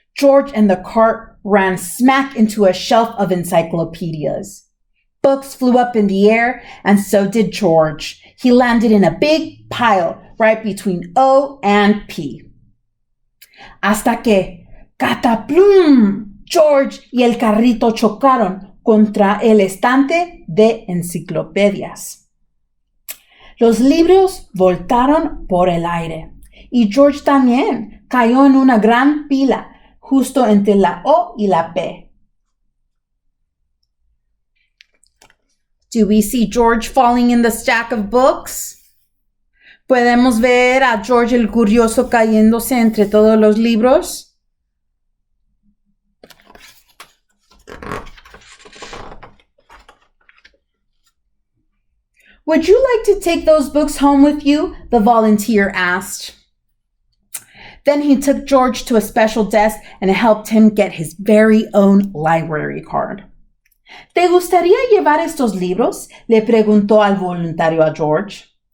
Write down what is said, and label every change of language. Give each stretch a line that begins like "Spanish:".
English: George and the cart ran smack into a shelf of encyclopedias. Books flew up in the air, and so did George. He landed in a big pile right between O and P.
Spanish: Hasta que, ¡cataplum! George y el carrito chocaron contra el estante de enciclopedias. Los libros voltaron por el aire y George también cayó en una gran pila justo entre la O y la P.
English: Do we see George falling in the stack of books?
Spanish: ¿Podemos ver a George el curioso cayéndose entre todos los libros?
English: Would you like to take those books home with you? The volunteer asked. Then he took George to a special desk and helped him get his very own library card.
Spanish: ¿Te gustaría llevar estos libros? Le preguntó al voluntario a George.